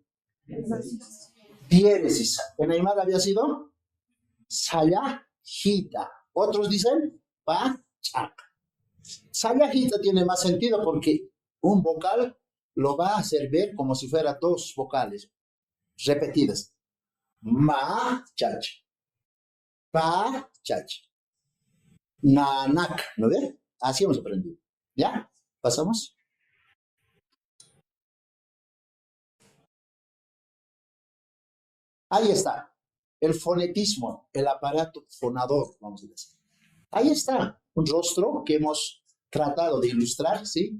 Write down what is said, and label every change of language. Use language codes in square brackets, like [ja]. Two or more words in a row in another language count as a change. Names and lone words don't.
[es] Diéresis. En aymara había sido sayajita. Otros dicen pachaca. Sayajita tiene más sentido porque un vocal lo va a hacer ver como si fuera dos vocales repetidas. [ay] Ma, chacha. Pa, chacha. Nanak, [es] ¿no ve? Así hemos aprendido. ¿Ya? ¿Pasamos? Ahí está. El fonetismo, el aparato fonador, vamos a decir. Ahí está. Un rostro que hemos tratado de ilustrar, ¿sí?